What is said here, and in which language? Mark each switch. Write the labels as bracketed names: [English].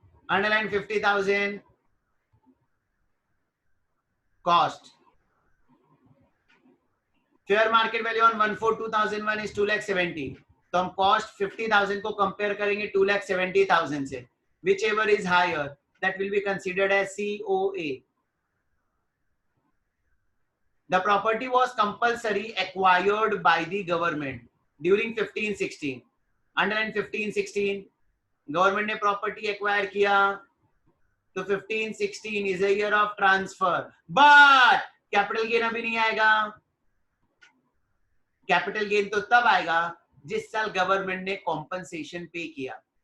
[English] Underline 50,000 cost. Fair market value on 1/4/2001 is 2,70,000. [Hindi] तो हम cost 50,000 को कंपेयर करेंगे 2,70,000 से. [English] Whichever is higher that will be considered as COA. The property was compulsory acquired by the government during 15-16. Underline 15-16. [Hindi] Government ने property acquire किया तो 15-16 [English] Is a year of transfer. [Hindi] But capital gain अभी नहीं आएगा. Capital gain तो तब आएगा जिस साल गवर्नमेंट ने कॉम्पनसेशन पे किया.